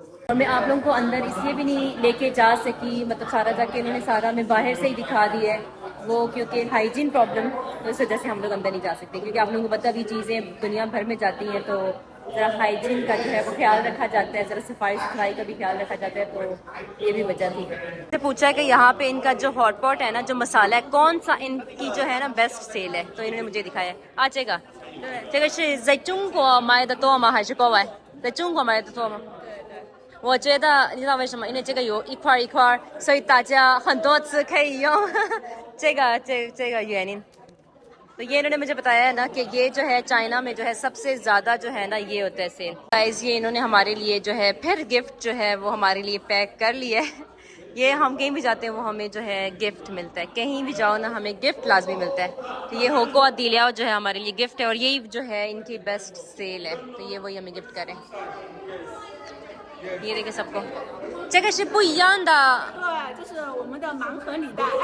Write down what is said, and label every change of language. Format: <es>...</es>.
<hi>और मैं आप लोगों को अंदर इसलिए भी नहीं लेके जा सकी, मतलब सारा जाके इन्होंने सारा मैं बाहर से ही दिखा दिया है वो, क्योंकि हाइजीन प्रॉब्लम, तो इस वजह से हम लोग अंदर नहीं जा सकते, क्योंकि आप लोगों को पता भी चीज़ें दुनिया भर में जाती हैं तो ज़रा हाइजीन का जो है वो ख्याल रखा जाता है, ज़रा सफाई सुथराई का भी ख्याल रखा जाता है, तो ये भी वजह थी। से पूछा कि यहाँ पे इनका जो हॉट पॉट है ना, जो मसाला है, कौन सा इनकी जो है ना बेस्ट सेल है, तो इन्होंने मुझे दिखाया। आ जाएगा</hi> <zh>这个是在中国买的多吗？还是国外？在中国买的多吗？我觉得你知道为什么？因为这个有一块一块，所以大家很多次可以用这个原因。</zh> <hi>तो ये इन्होंने मुझे बताया है ना कि ये जो है चाइना में जो है सबसे ज़्यादा जो है ना ये होता है सेल। गाइस ये इन्होंने हमारे लिए जो है फिर गिफ्ट जो है वो हमारे लिए पैक कर लिया है। ये हम कहीं भी जाते हैं वो हमें जो है गिफ्ट मिलता है, कहीं भी जाओ ना हमें गिफ्ट लाजमी मिलता है। तो ये होको दिलिया जो है हमारे लिए गिफ्ट है, और यही जो है इनकी बेस्ट सेल है, तो ये वही हमें गिफ्ट करें। ये देखिए सबको</hi> <zh>这个是不一样的。对，这是我们的盲盒礼袋。</zh>